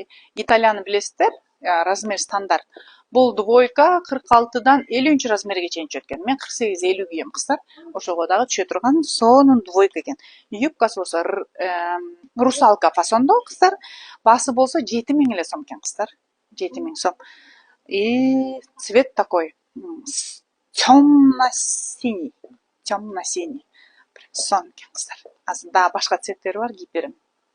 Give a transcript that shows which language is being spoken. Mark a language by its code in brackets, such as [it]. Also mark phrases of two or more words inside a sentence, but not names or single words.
[ky] Италияны билесиздер, размер стандарт. Бул двойка 46дан 50 размерге чейин түшөт экен. Мен 48-50 кийем кыздар. Ошого дагы түшө турган сонун двойка экен. Юбкасы болсо русалка фасондо кыздар. Басы болсо 7000 эле сом экен кыздар. 7000 сом. [ru] И цвет такой темно-синий. [ky] Темно-синий. Сон экен кыздар. Азыр дагы башка цветтери бар, кийип берем.